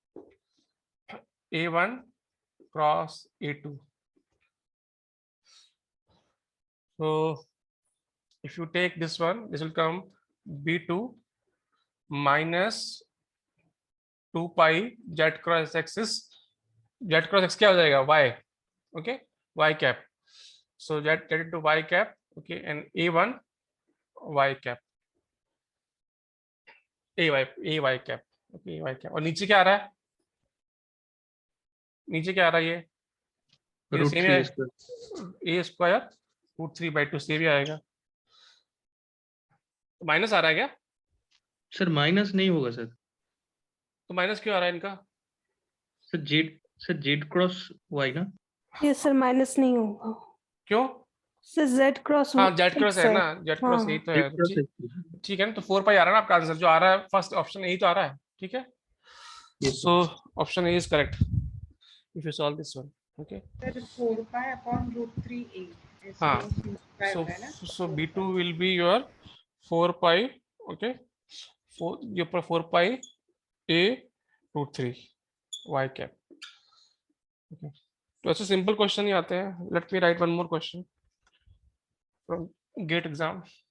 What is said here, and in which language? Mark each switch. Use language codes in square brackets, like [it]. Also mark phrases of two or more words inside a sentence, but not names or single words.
[en] a1 cross a2, so if you take this one, this will come b2 minus 2 pi z cross x is, z cross x [hi] क्या हो जाएगा, [en] y, okay, y cap, so z into y cap, okay, and a1 y cap, ay cap, okay, y cap, [hi] और नीचे क्या आ रहा है, नीचे क्या आ रहा है, ये root सेम 3 है, [en] a square. a square root 3 by 2 [hi] से भी आएगा, तो माइनस आ रहा है क्या, सर माइनस नहीं होगा सर, तो माइनस क्यों आ रहा है इनका, सर [en] z cross y [hi] ना, ये सर माइनस नहीं होगा. क्यों, [en] Sir Z cross [hi] हाँ [en] Z cross [hi] X है ना, [en] Z cross [hi] हाँ. यही तो z है, क्रॉस ठीक है ना, तो 4 पाई आ रहा है ना आपका आंसर, जो आ रहा है [en] first option [hi] यही तो आ रहा है, ठीक है, [en] yes so option A is correct if you solve this one, okay, Sir, 4 pi upon root 3a. हाँ, so b2 will be your 4 pi, okay, 4 pi a root 3 y cap, okay, [hi] तो ऐसे [en] simple question [hi] ही आते हैं, [en] let me write one more question from GATE exam,